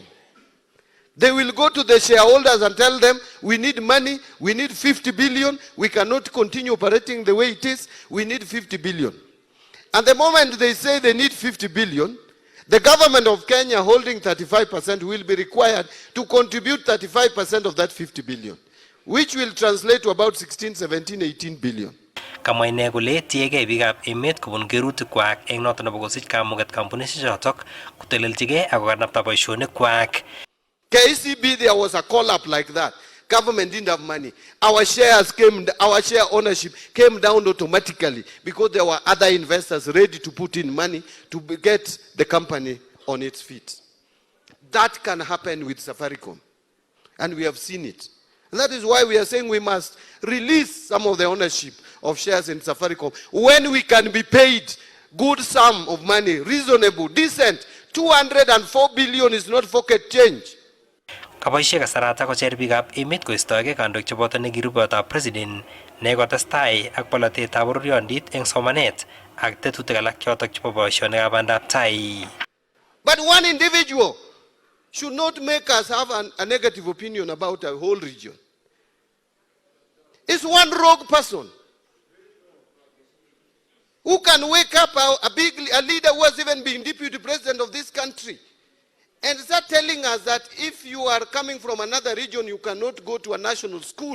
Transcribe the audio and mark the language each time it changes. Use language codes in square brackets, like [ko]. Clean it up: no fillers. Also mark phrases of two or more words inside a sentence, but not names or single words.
[en] They will go to the shareholders and tell them, we need money, we need 50 billion, we cannot continue operating the way it is, we need 50 billion. And the moment they say they need 50 billion, the government of Kenya holding 35% will be required to contribute 35% of that 50 billion, which will translate to about 16, 17, 18 billion. [kln] Kamwa ine kole tiegei biikab emet kobun kerutikwak eng noto nebo kosich kamuget kampunishechotok koteleljigei ak kokanapta boisionikwak. [en] KCB, there was a call-up like that. Government didn't have money. Our share ownership came down automatically because there were other investors ready to put in money to get the company on its feet. That can happen with Safaricom, and we have seen it. And that is why we are saying we must release some of the ownership of shares in Safaricom when we can be paid good sum of money, reasonable, decent. 204 billion is not pocket change. [kln] Kaboisie kasarata kocher biikab emet koistoegei kandoik cheboto nekirubeyotab president ne kotestai ak polatetab bororiondit eng somanet ak tetutik alak chotok chebo boisionikab bandab tai. [en] But one individual should not make us have a negative opinion about a whole region. It's one rogue person who can wake up a leader who has even been deputy president of this country and start telling us that if you are coming from another region, you cannot go to a national school.